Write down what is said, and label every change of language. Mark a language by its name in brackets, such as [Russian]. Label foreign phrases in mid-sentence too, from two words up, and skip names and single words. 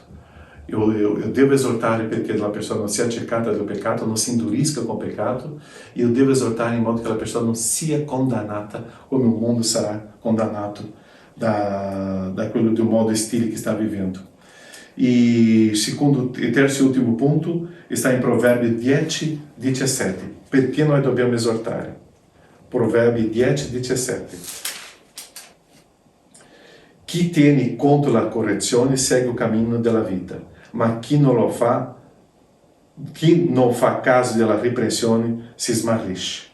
[Portuguese] Eu devo [Italian] esortare perché la persona non sia accecata del peccato, non si indurisca [Portuguese] com o [Italian] peccato. [Portuguese] E eu devo [Italian] esortare in modo che la persona non sia condannata come il mondo sarà condannato da quello [Portuguese] do modo [Italian] stile che sta vivendo. E terzo e ultimo punto [Portuguese] está em Provérbios [Italian] 10, 17. Perché noi dobbiamo esortare? Provérbios 10, 17. Chi tiene conto la correzione segue il cammino della vita, ma chi non fa caso della riprensione si smarrisce.